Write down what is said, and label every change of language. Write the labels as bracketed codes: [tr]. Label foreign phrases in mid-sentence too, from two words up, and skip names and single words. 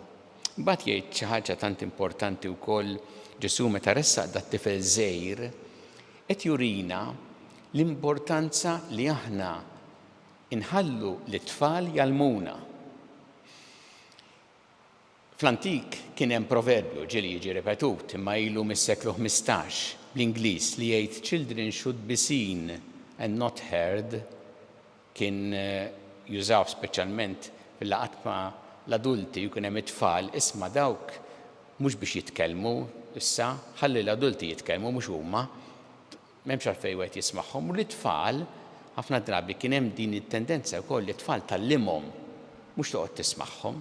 [mt] Mbagħad jgħid xi ħaġa tant importanti wkoll Ġesu meta ressaq dat-tifel żgħir qed jurina l-importanza li aħna inħallu l-tfal jalmuna. Fl-antik kien hemm proverbju ġieli jiġi ripetut imma ilu mis-seklu 15 bl-Ingliż li jgħid [en] children should be seen and not heard, [mt] kien jużaw speċjalment fil-laqgħat ma' l-adulti u kien hemm it-tfal isma' dawk mhux biex jitkellmu issa, ħalli l-adulti jitkellmu mhux huma, m'hemmx għalfejn wieħed jismagħhom. U l-tfal ħafna drabi kien hemm din it-tendenza wkoll li t-tfal tallimhom mhux toqgħod tismagħhom.